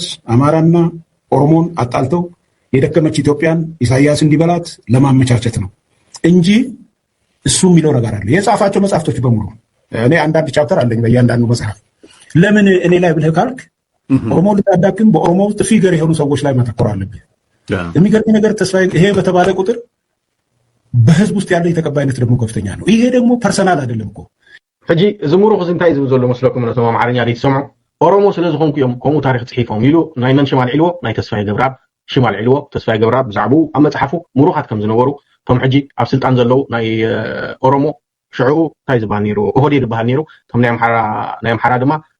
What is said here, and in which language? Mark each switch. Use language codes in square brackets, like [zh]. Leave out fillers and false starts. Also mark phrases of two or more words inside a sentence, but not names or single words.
[am] አማራና ኦሮሞን አጣልተው የደከመች ኢትዮጵያን ኢሳያስ እንዲበላት ለማመቻቸት ነው እንጂ እሱ የሚለው ነገር አለ። የጻፋቸው መጽሐፍቶች በሙሉ እኔ አንዳንድ ቻፕተር አለኝ በእያንዳንዱ መጽሐፍ። ለምን እኔ ላይ ብለህ ካልክ ኦሮሞ ልታዳክም በኦሮሞ ውስጥ ፊገር የሆኑ ሰዎች ላይ ማተኮር አለብህ። የሚገርም ነገር ተስፋዬ ይሄ በተባለ ቁጥር በህዝብ ውስጥ ያለው የተቀባይነት ደግሞ ከፍተኛ ነው። ይሄ ደግሞ ፐርሰናል አይደለም እኮ [ti] ሕጂ እዚ ሙሩኽ እዚ እንታይ ዝብል ዘሎ መስለኩም ነቶም ኣምሓርኛ ዘይትሰምዑ ኦሮሞ ስለ ዝኾንኩ እዮም ከምኡ ታሪክ ፅሒፎም ኢሉ ናይ መን ሽም ኣልዒልዎ ናይ ተስፋዬ ገብረአብ ሽም ኣልዒልዎ። ተስፋዬ ገብረአብ ብዛዕባኡ ኣብ መፅሓፉ ሙሩኻት ከም ዝነበሩ እቶም ሕጂ ኣብ ስልጣን ዘለው ናይ ኦሮሞ ሽዑኡ እንታይ ዝበሃል ነይሩ ኦህዴድ ዝበሃል ነይሩ እቶም ናይ ኣምሓራ ድማ